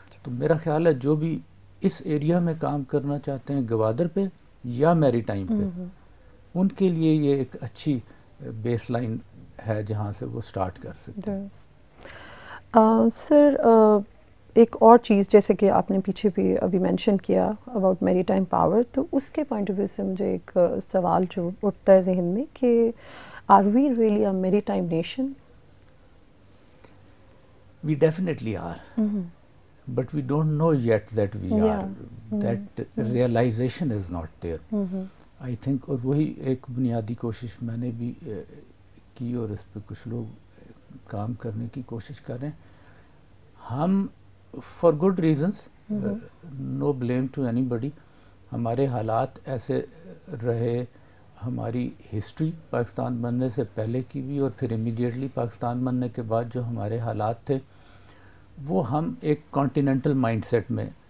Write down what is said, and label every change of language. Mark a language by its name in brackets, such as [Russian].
[Urdu] تو میرا خیال ہے جو بھی اس ایریا میں کام کرنا چاہتے ہیں گوادر پہ یا میری ٹائم پہ، ان کے لیے یہ ایک اچھی بیس لائن ہے جہاں سے وہ سٹارٹ کر سکتے ہیں. سر ایک اور چیز جیسے کہ آپ نے پیچھے بھی ابھی مینشن کیا اباؤٹ میری ٹائم پاور، تو اس کے پوائنٹ آف ویو سے مجھے ایک سوال جو اٹھتا ہے ذہن میں کہ [English] Are we really a maritime nation? We definitely are, but we don't know yet that we are. That realization is not there. I think [Urdu] اور وہی ایک بنیادی کوشش میں نے بھی کی اور اس پہ کچھ لوگ کام کرنے کی کوشش کر رہے ہیں. ہم [English] for good reasons, no blame to anybody, [Urdu] ہمارے حالات ایسے رہے، ہماری ہسٹری پاکستان بننے سے پہلے کی بھی اور پھر امیڈیٹلی پاکستان بننے کے بعد جو ہمارے حالات تھے وہ ہم ایک کانٹیننٹل مائنڈ سیٹ میں